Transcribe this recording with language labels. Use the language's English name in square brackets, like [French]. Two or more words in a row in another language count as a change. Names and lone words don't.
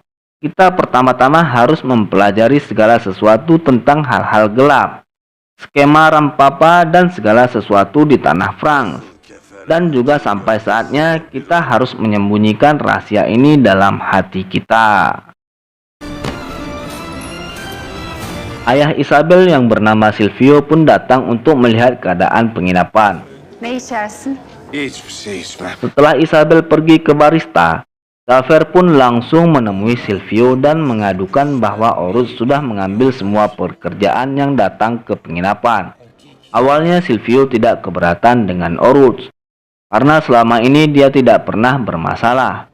[Indonesian] Kita pertama-tama harus mempelajari segala sesuatu tentang hal-hal gelap, skema Rampapa dan segala sesuatu di tanah Frans. Dan juga sampai saatnya kita harus menyembunyikan rahasia ini dalam hati kita. Ayah Isabel yang bernama Silvio pun datang untuk melihat keadaan penginapan. [Turkish] Ne içersin? Hiçbir şey içmem. [Indonesian] Setelah Isabel pergi ke barista, Cafer pun langsung menemui Silvio dan mengadukan bahwa Oruts sudah mengambil semua pekerjaan yang datang ke penginapan. Awalnya Silvio tidak keberatan dengan Oruts, karena selama ini dia tidak pernah bermasalah.